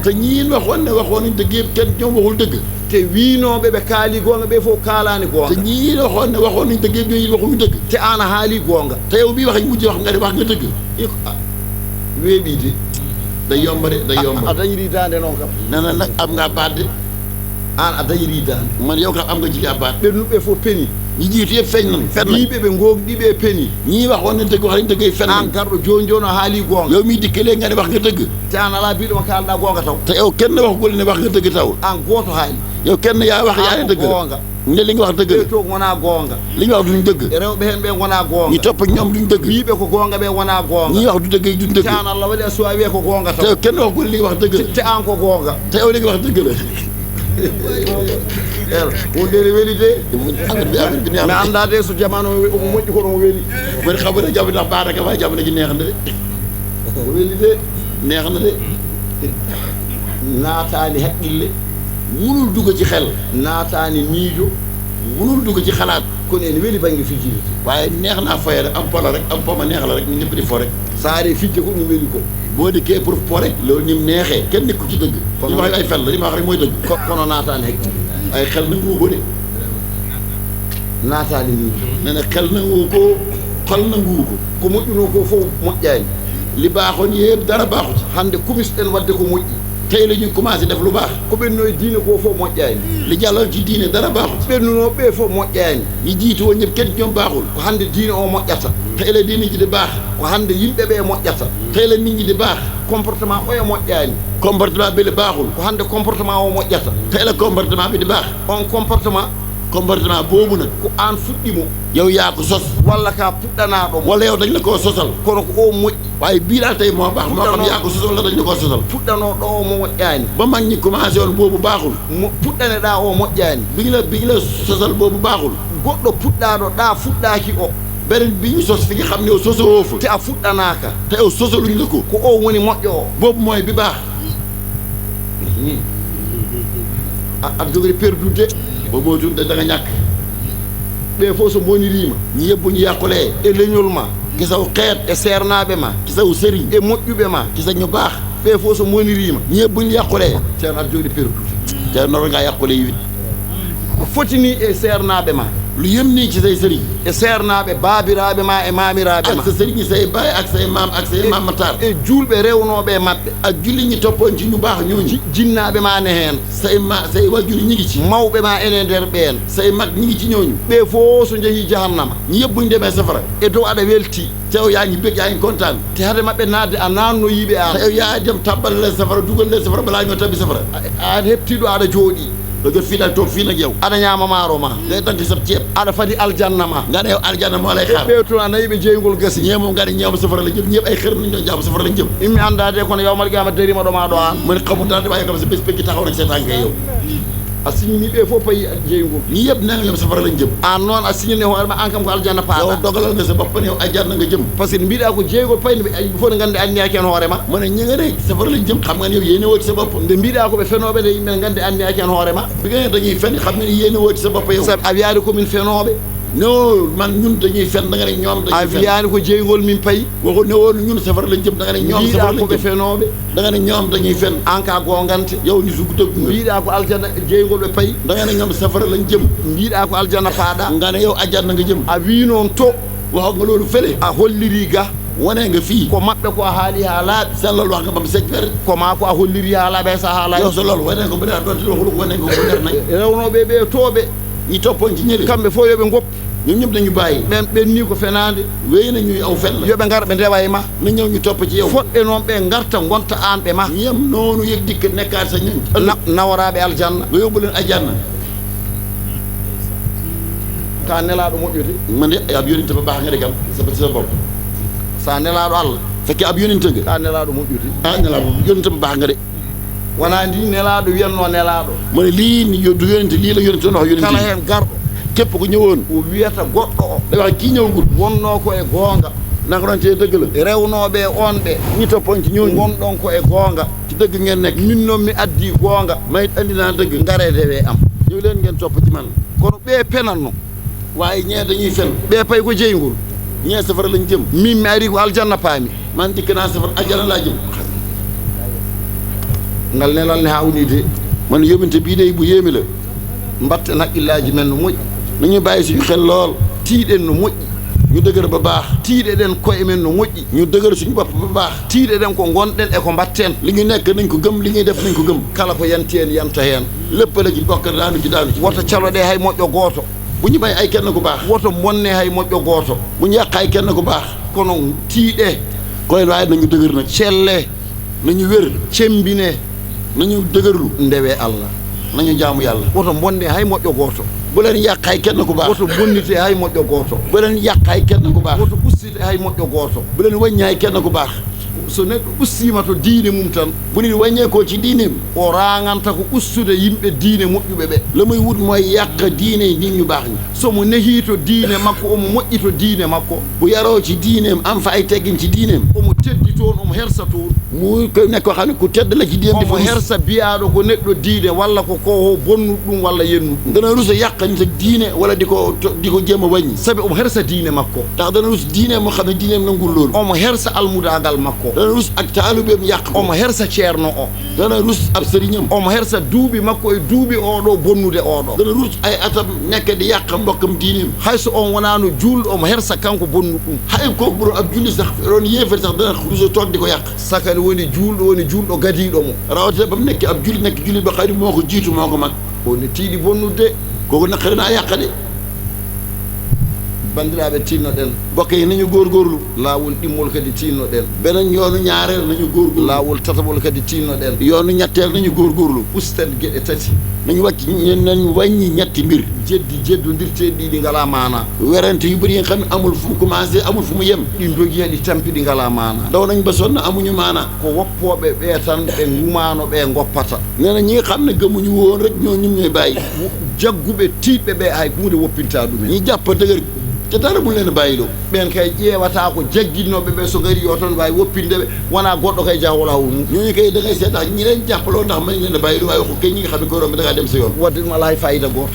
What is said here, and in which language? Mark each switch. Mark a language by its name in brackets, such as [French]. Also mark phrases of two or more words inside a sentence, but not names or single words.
[Wolof] te ñiin waxoon nañ dëgg yëpp kenn ñoom waxul dëgg [Fula] te wiinooɓe ɓe kaali goonga ɓe fof kaalaani goonga [Wolof] te ñiin waxoon nañ dëgg yëpp ñooñu waxuñu dëgg [Fula] te aan a haalii goonga [Wolof] te yow bii wax mujj wax nga di wax nga dëgg [Fula] weeɓiide [Wolof] day yomba de day yomba [Fula] a dañirii daande noon kam [Wolof] nee na nag am ngaa baat de [Fula] aan a dañirii daande [Wolof] man yow kam am nga jigaa baat [Fula] ɓennuɓe fof peni [Wolof] ñi jiitu yëpp feeñ nañ fen nañ [Fula] wiiɓe ɓe ngoogɗiɓe e peni [Wolof] ñii waxoon nañ dëgg wax nañ dëgg fen [Fula] aan [Wolof] nañ [Fula] garɗo jooni jooni o haalii goonga [Wolof] yow miy dikkalee nga ne wax nga dëgg [Fula] te aan alaa biiɗo ma kaalɗaa goonga taw [Wolof] te yow kenn waxugul ne wax nga dëgg taw [Fula] aan gooto haali [Wolof] yow kenn yaa wax yaa ne dëgg la [Fula] goonga [Wolof] ne li nga wax dëgg la [Fula] ɓe to wonaa goonga [Wolof] li nga wax duñ dëgg [Fula] rewɓe heen ɓe wonaa goonga [Wolof] ñi topp ñoom duñ dëgg [Fula] wiiɓe ko goonga ɓe wonaa goonga [Wolof] ñii wax du dëgg yi duñ dëgg [Fula] te aan Allah waɗi a suwa wiye ko goonga te [Wolof] taw yow kenn waxugul li nga wax dëgg la [Fula] te aan ko goonga [Wolof] te yow li nga wax dëgg la [Fula] wondere weli de [Wolof] affaire bi neex [Fula] mi [Wolof] na [Fula] anndaa de so jamano omo moƴƴi kono mo weli [Wolof] man xam nga jamono ndax baax na waaye jamono ji neex na de [Fula] o weli de [Wolof] neex na de [Fula] naataani haqqille [Wolof] munul dugg ci xel [Fula] naataani miijo [Wolof] munul dugg ci xalaat [Fula] kono ene weli baŋnge fijirde [Wolof] waaye neex naa foye rek am polo rek am poma neex la rek ñu ñëpp di fo rek [Fula] so aaree fijje ko ɗum weli ko [Wolof] boo dikkee pour fo rek loolu ni mu neexee kenn nekku ci dëgg li ma wax ay fel la li ma wax rek mooy dëgg [Fula] kono naataani haqqille [Wolof] ay xel nangu ko de [Fula] naataani miijo [Wolof] nee na xel nangu ko xol nangu ko [Fula] ko moƴƴunoo ko fof moƴƴaani [Wolof] li baaxoon yëpp dara baaxu ci [Fula] hannde kumisɗen wadde ko moƴƴi [Wolof] tey la ñu commencé def lu baax [Fula] ko ɓenno e diine ko fof moƴƴaani [Wolof] li jàlloon ci diine dara baaxu ci [Fula] ɓennunoo ɓe fof moƴƴaani [Wolof] ñi jiitu woon ñëpp kenn ñoom baaxul [Fula] ko hannde diine o moƴƴata [Wolof] tey la diine ji di baax [Fula] ko hannde yimɓe ɓe moƴƴata [Wolof] tey la nit ñi di baax [Fula] comportement oyo moƴƴaani [Wolof] comportement bi la baaxul [Fula] ko hannde comportement o moƴƴata [Wolof] tey la comportement bi di baax [Fula] on comportement [Wolof] comportement boobu nag [Fula] ko aan fuɗɗimo [Wolof] yow yaa ko sos [Fula] walla ka puɗɗanaaɗo mo [Wolof] wala yow dañ la koo sosal [Fula] kono ko o moƴƴi [Wolof] waaye bii daal tey moo baax moo xam yaa ko sosal la dañ la koo sosal [Fula] puɗɗanooɗo o mo moƴƴaani [Wolof] ba mag ñi commencé woon boobu baaxul [Fula] mo puɗɗaneɗaa o moƴƴaani [Wolof] bi ñu la sosal boobu baaxul [Fula] goɗɗo puɗɗaaɗo ɗaa fuɗɗaaki o [Wolof] beneen bi ñu sos fi nga xam ne yow sosoo fa [Fula] te a fuɗɗanaaka [Wolof] te yow sosaluñ la ko [Fula] ko o woni moƴƴo o [Wolof] boobu mooy bi baax [Fula] aɗa jogori perdude [Wolof] boobu moo tudd da nga ñàkk [Fula] ɓe fof so boniriima [Wolof] ñi yëpp bu ñu yàqulee [Fula] e leñol ma [Wolof] ci saw xeet [Fula] e seernaaɓe ma [Wolof] ci saw sëriñ [Fula] e moƴƴuɓe ma [Wolof] ci sa ñu baax [Fula] ɓe fof so boniriima [Wolof] ñi yëpp bu ñu yàqulee [Fula] ceerno aɗa jogori perdude [Wolof] te noonu ngaa yàqule yi [Fula] ko fotini e seernaaɓe ma [Wolof] lu yëm nii ci say sëriñ [Fula] e seernaaɓe baabiraaɓe ma e maamiraaɓe ma [Wolof] ak sa sëriñ say baay ak say maam ak say maamatar [Fula] e juulɓe rewnooɓe e maɓɓe [Wolof] ak julli ñi toppoon ci ñu baax ñooñu [Fula] jinnaaɓe ma ne heen [Wolof] say wajur ñi ngi ci [Fula] mawɓe ma ene nder ɓeen [Wolof] say mag ñi ngi ci ñooñu [Fula] ɓe fof so njehii jahannama [Wolof] ñi yëpp bu ñu demee safara [Fula] e dow aɗa weltii [Wolof] tew yaa ngi bëgg yaa ngi kontaan [Fula] te hade maɓɓe naatde a naannoyiiɓe aan [Wolof] te yow yaa dem tabbal leen safara dugal leen safara balaa ñoo tabbi safara [Fula] aɗa heɓtiiɗo aɗa jooɗii [Wolof] da jot fii daal toog fii nag yow [Fula] aɗa ñaama maaro ma [Wolof] ngay danti sab ceeb [Fula] aɗa fadi aljanna ma [Wolof] nga ne yow aljanna moo lay xaar [Fula] ɓe toon a nayiɓe jeeygol gasi [Wolof] ñee moom nga ne ñoom safara la jëm ñëpp ay xër nañ doon jàpp safara lañ jëm [Fula] immi anndaade kono yawmal qiyama darima ɗo ma ɗo aan [Wolof] mu ne xamul dara waaye comme sa bés pénki taxaw nag seetaan ngay yow [Fula] a signini ɓe fof payi jeeygol [Wolof] ñi yëpp nee nga ñoom safara lañ jëm [Fula] an noon a signini hoore ma an kam ko aljanna [Wolof] yow [Fula] paaɗa [Wolof] dogalal nga sa bopp ne yow aljanna nga jëm [French] par ce que [Fula] mbiɗa ko jeeygol payde fof ne nganndi anniyaki hen hoore ma [Wolof] mu ne ñi nga ne safara lañ jëm xam nga ne yow yéene woo ci sa bopp [Fula] nde mbiɗa koɓe fenooɓe nde yimɓe ne nganndi anniyaki hen hoore ma [Wolof] bi nga ne dañuy fen xam nga ne yéene woo ci sa bopp yow [Fula] sabi a wiyaani komin fenooɓe [Wolof] non man ñun dañuy fen da nga ne ñoom [Fula] a [Wolof] dañuy fen [Fula] wiyaani ko jeeygol min payi [Wolof] waxu ne woon ñun safara lañ jëm da nga ne ñoom safara [Fula] mbiɗa [Wolof] lañ [Fula] koɓe [Wolof] jëm [Fula] fenooɓe [Wolof] da nga ne ñoom dañuy fen [Fula] an ka gongante [Wolof] yow ñu sug dëgg nga [Fula] mbiɗa ko aljanna jeeygol ɓe payi [Wolof] da nga ne ñoom safara lañ jëm [Fula] mbiɗa ko aljanna paaɗa [Wolof] nga ne yow aljanna nga jëm [Fula] a wi noon to [Wolof] waxoon nga loolu fële [Fula] a holliri ga [Wolof] wane nga fii [Fula] ko maɓɓe ko a haali ha laaɓi [Wolof] seen loolu wax nga bam sec fer [Fula] ko ma ko a holliri ha laaɓi hay sa haala [Wolof] yow sa loolu wane nga bu dee doon waxul wane nga ko leer nañ [Fula] rewnoɓe ɓe tooɓe [Wolof] ñi toppoon ci ñële [Fula] kamɓe fof yoɓe goppu [Wolof] ñoom ñëpp dañu bàyyi [Fula] ɓen ɓenni ko fenade [Wolof] wéy na ñuy aw fen la [Fula] yoɓe ngar ɓe ndewa e ma [Wolof] na ñëw ñu topp ci yow [Fula] foɗɓe noon ɓe garta gonta an ɓe ma [Wolof] ñoom noonu yëg dikk nekkaat sa ñoñ [Fula] nawaraɓe aljanna [Wolof] nga yóbbu leen aljanna [Fula] ka nelaɗo moƴƴude [Wolof] man de ab yónente ba baax nga de kam sa bopp [Fula] sa nelaɗo Allah [Wolof] fekkee ab yónente nga [Fula] ka nelaɗo moƴƴude [Wolof] ah ne la yónente ba baax nga de [Fula] wona ndi nelaaɗo wiyanno nelaaɗo [Wolof] mu ne lii ni du yonente lii la yonente wax yonente [Fula] kala heen garɗo [Wolof] képp ku ñëwoon [Fula] o wiyata goɗɗo o [Wolof] day wax kii ñëwagul [Fula] wonno ko e goonga [Wolof] nanga ɗon te dëgg la [Fula] rewnooɓe on ɓe [Wolof] ñi toppoon ci ñooñu [Fula] gonɗon ko e goonga [Wolof] ci dëgg ngeen nekk [Fula] min noon mi addi goonga [Wolof] mayit andi naa dëgg [Fula] ngaredewe am [Wolof] ñëw leen ngeen topp ci man [Fula] kono ɓe penatno [Wolof] waaye ñee dañuy fen [Fula] ɓe pay ko jeygol [Wolof] ñee safara lañ jëm [Fula] min mi ari ko aljanna paami [Wolof] man dikk naa safara ajjana laa jëm [Fula] ngal nelal ne hawni de [Wolof] man yóbbante bii day bu yéemi la [Fula] mbatten haqqillaji men no moƴƴi [Wolof] nañu bàyyi suñu xel lool [Fula] tiiɗen no moƴƴi [Wolof] ñu dëgër ba baax [Fula] tiiɗeɗen koye men no moƴƴi [Wolof] ñu dëgër suñu bopp ba baax [Fula] tiiɗeɗen ko gonɗen e ko mbatten [Wolof] li ñu nekk nañ ko gëm li ñuy def nañ ko gëm [Fula] kala ko yanti en yanta heen [Wolof] lépp la ci bokk daanu ci [Fula] woto caloɗe hay moƴƴo gooto [Wolof] bu ñu bàyyi ay kenn ku baax [Fula] woto bonne hay moƴƴo gooto [Wolof] bu ñu yàq ay kenn ku baax [Fula] kono tiiɗe [Wolof] koy waaye nañu dëgër nag [Fula] celle [Wolof] nañu wér [Fula] cembine [Wolof] nañu dëgërlu [Fula] ndewe Allah [Wolof] nañu jaamu yàlla [Fula] woto bonne hay moƴƴo gooto [Wolof] bu leen yàq ay kenn ku baax [Fula] woto bonnite hay moƴƴo gooto [Wolof] bu leen yàq ay kenn ku baax [Fula] woto ɓustite hay moƴƴo gooto [Wolof] bu leen wàññi ay kenn ku baax [Fula] so neɗɗo ɓustiima to diine mum tan [Wolof] bu nit wàññeekoo ci diineem [Fula] o raanganta ko ustude yimɓe diine moƴƴuɓe ɓe [Wolof] la muy wut mooy yàq diine nit ñu baax ñi [Fula] somo nehii to diine makko omo moƴƴi to diine makko [Wolof] bu yaroo ci diineem am fa ay teggin ci diineem [Fula] omo teddi toon omo hersa toon [Wolof] muy ko nekk koo xam ne ku tedd la ci diineem [Fula] omo hersa biyaaɗo ko neɗɗo diine walla ko ho bonnu ɗum walla yennu ɗum [Wolof] dana rus a yàq nit ak diine wala di ko jéem a wàññi [Fula] sabi omo hersa diine makko [Wolof] ndax dana rus diine moo xam ne diineem nangul loolu [Fula] omo hersa almudagal makko [Wolof] dana rus ak taalubeem yàq ko [Fula] omo hersa ceerno o [Wolof] dana rus ab sëriñam [Fula] omo hersa duuɓi makko e duuɓi oɗo bonnude oɗo [Wolof] dana rus ay atam nekk di yàq mbokkam diineem [Fula] hayso on wonano julɗo omo hersa kanko bonnu ɗum [Wolof] hay kooku bu doon ab julli sax doon yéefar sax dana rus toog di ko yàq [Fula] sakane woni julɗo gadiiɗo mo [Wolof] rawate ba mu nekk ab julli nekk julli ba xëy moo ko jiitu moo ko mag [Fula] woni tiiɗi bonnude [Wolof] kooku naqari naa yàq de [Fula] bandiraɓe tinnoɗen [Wolof] mbokk yi nañu góorgóorlu [Fula] laawol ɗimmol kadi tinnoɗen [Wolof] beneen yoonu ñaareel nañu góorgóorlu [Fula] laawol tataɓol kadi tinnoɗen [Wolof] yoonu ñetteel nañu góorgóorlu [Fula] usten geɗe tati [Wolof] nañu wàcc nañu wàññi ñetti mbir [Fula] jeddodirteɗi ɗiɗi ngala maana [Wolof] werante yu bëri yi nga xam ne amul fu mu commencé amul fu mu yem [Fula] ɗi dogi heɗi tampi ɗi ngala maana [Wolof] daw nañ ba sonn amuñu maana [Fula] ko woppoɓe ɓe tan ɓe ngumano ɓe goppata [Wolof] nee na ñi nga xam ne gëmuñu woon rek ñoo ñum ñooy bàyyi [Fula] jagguɓe tiiɗɓe ɓe hay hunde woppinta ɗumen [Wolof] ñi jàpp dëgër te dara mu leen bàyyiloo [Fula] ɓen kay ƴeewata ko jagginnoɓe ɓe so gari yo tan wawi woppindeɓe wona goɗɗo kay jahowo lawol mum [Wolof] ñooñu kay da ngay seet ndax ñi leen jàppaloo ndax mañ leen a bàyyiloo waaye waxu kay ñi nga xam ne ko romb da ngaa dem sa yoon [Fula] wadde ɗum ala hay fayida goto